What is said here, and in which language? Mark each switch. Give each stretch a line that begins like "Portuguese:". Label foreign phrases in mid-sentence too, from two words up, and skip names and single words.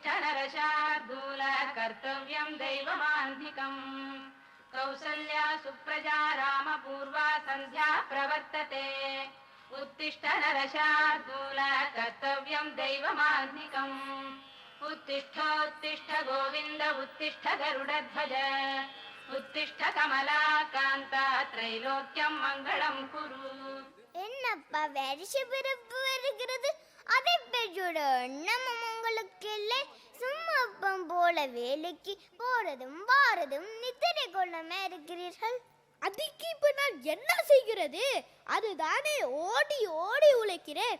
Sanskrit: नरशार्दूल कर्तव्यं दैवमान्धिकम् कौसल्या सुप्रजा रामपूर्वा सन्ध्या प्रवर्तते उत्तिष्ठ नरशार्दूल कर्तव्यं दैवमान्धिकम् उत्तिष्ठोत्तिष्ठ गोविन्द उत्तिष्ठ गरुडध्वज उत्तिष्ठ कमलाकान्ता त्रैलोक्यं मङ्गलं कुरु.
Tamil: என்னப்பா வருஷ பிறப்பு வருகிறது, அதை பெற்றோட எண்ணமும் உங்களுக்கு இல்லை. சும்மா அப்பம் போல வேலைக்கு போறதும் வாரதும் நித்திரை கொள்ளாம இருக்கிறீர்கள். அதுக்கு இப்ப நான் என்ன செய்கிறது? அதுதானே ஓடி ஓடி உழைக்கிறேன்.